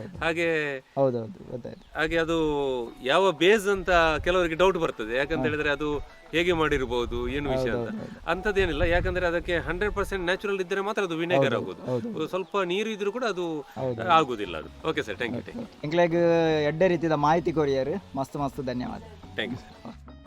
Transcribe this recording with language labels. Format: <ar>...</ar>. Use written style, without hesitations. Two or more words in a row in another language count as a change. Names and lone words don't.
<kn>ಹಾಗೆ ಅದು ಯಾವ ಬೇಸ್ ಅಂತ ಕೆಲವರಿಗೆ ಡೌಟ್ ಬರ್ತದೆ ಯಾಕಂತ ಹೇಳಿದ್ರೆ ಅದು ಹೇಗೆ ಮಾಡಿರಬಹುದು ಏನು ವಿಷಯ ಅಂತ ಅಂತದೇನಿಲ್ಲ ಯಾಕಂದ್ರೆ ಅದಕ್ಕೆ 100% ನ್ಯಾಚುರಲ್ ಇದ್ದರೆ ಮಾತ್ರ ಅದು ವಿನೆಗರ್ ಆಗೋದು ಸ್ವಲ್ಪ ನೀರು ಇದ್ರೂ ಕೂಡ ಅದು ಆಗುದಿಲ್ಲ ಅದು</kn> <en>okay sir thank you</en> <tcy>ಎಂಕ್ಲೆಗ್ ಎಡ್ಡೆ ರೀತಿಯ ಮಾಹಿತಿ ಕೊರಿಯರ್ ಮಸ್ತ್ ಧನ್ಯವಾದ</tcy> <en>thank you sir</en>